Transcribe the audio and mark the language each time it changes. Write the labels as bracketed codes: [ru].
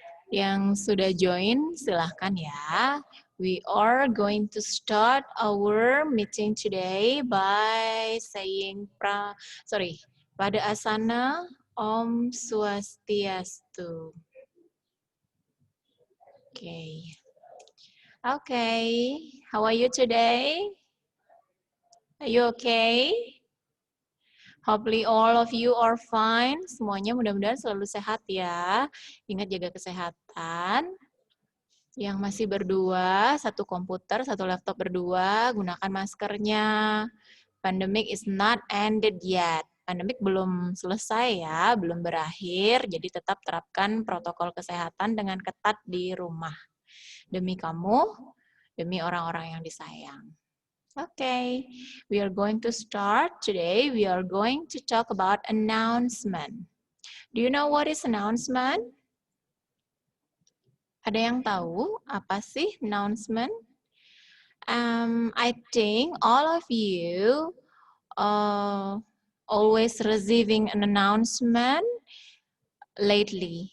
[id] Yang sudah join silahkan ya. [en] We are going to start our meeting today by saying [id] pada asana Om Swastiastu. [en] Okay, how are you today? Are you okay? Hopefully all of you are fine. [id] Semuanya mudah-mudahan selalu sehat ya. Ingat jaga kesehatan. Yang masih berdua, satu komputer, satu laptop berdua, gunakan maskernya. [en] Pandemic is not ended yet. [id] Pandemic belum selesai ya, belum berakhir. Jadi tetap terapkan protokol kesehatan dengan ketat di rumah. Demi kamu, demi orang-orang yang disayang. [en] Okay, we are going to start today. We are going to talk about announcement. Do you know what is announcement? [id] Ada yang tahu apa sih announcement? [en] I think all of you always receiving an announcement lately.